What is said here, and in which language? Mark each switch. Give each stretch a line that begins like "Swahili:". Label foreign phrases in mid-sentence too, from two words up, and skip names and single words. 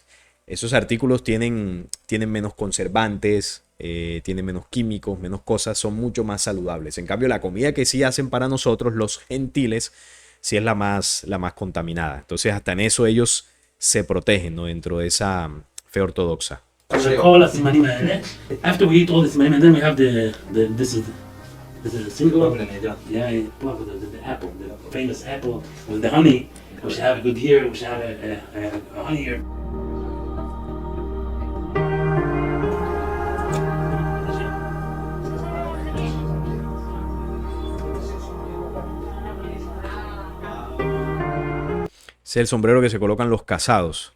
Spanish: Esos artículos tienen menos conservantes, tienen menos químicos, menos cosas, son mucho más saludables. En cambio, la comida que sí hacen para nosotros, los gentiles, sí es la más contaminada. Entonces hasta en eso ellos se protegen, ¿no? Dentro de esa fe ortodoxa.
Hebrew: כל הסימנים האלה.
English: After we eat all the סימנים, and then we have this is a single. Yeah, the apple, the famous apple with the honey. We should have a good year. We should have a honey year.
Spanish: Es el sombrero que se colocan los casados.